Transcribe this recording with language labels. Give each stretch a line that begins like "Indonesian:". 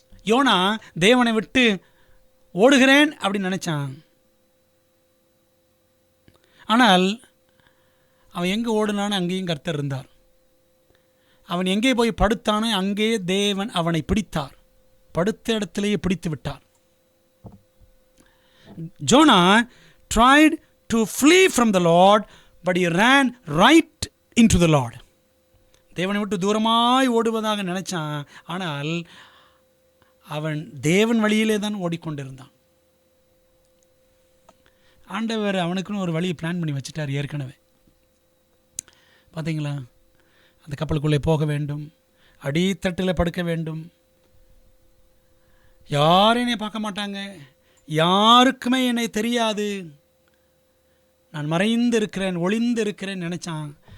Tamil: YONO தேவனை விட்டு ஓடுகிறேன் அப்படின்னு நினைச்சான். ஆனால் அவன் எங்கே ஓடுனான்னு அங்கேயும் கர்த்தர் இருந்தார். அவன் எங்கே போய் படுத்தானோ அங்கே தேவன் அவனை பிடித்தார். படுத்த இடத்திலேயே பிடித்து விட்டார்.
English: Jonah tried to flee from the Lord, but he ran right into the Lord.
Tamil: தேவனை விட்டு தூரமாய் ஓடுவதாக நினைச்சான். ஆனால் அவன் தேவன் வழியிலே தான் ஓடிக்கொண்டிருந்தான். ஆண்டவர் அவனுக்குன்னு ஒரு வழியை பிளான் பண்ணி வச்சுட்டார் ஏற்கனவே. பார்த்தீங்களா, அந்த கப்பலுக்குள்ளே போக வேண்டும், அடித்தட்டில் படுக்க வேண்டும், யாரும் என்னை பார்க்க மாட்டாங்க, யாருக்குமே என்னை தெரியாது, நான் மறைந்து இருக்கிறேன், ஒளிந்து இருக்கிறேன் நினச்சான்.